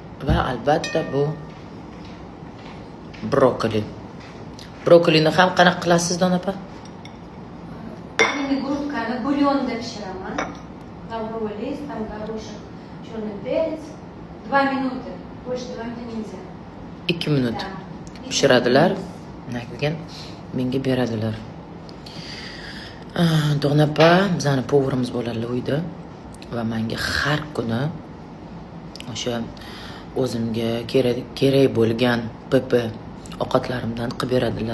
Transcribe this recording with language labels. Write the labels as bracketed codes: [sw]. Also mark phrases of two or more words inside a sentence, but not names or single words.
[uz] Va albatta bu brokoli. Brokolini ham qanaqa qilasiz, Dona opa? Endi грудкani bulyonda pishiraman. [ru] Там рис, там горошек, черный перец. 2 минуты. Больше 2 минуты нельзя. [uz] 2 minut pishiradilar. Keyin menga beradilar. Dona opa bizani povurimiz bo'ladilar uyda va menga har kuni o'sha o'zimga kerak bo'lgan PP ovqatlarimdan qilib beradilar.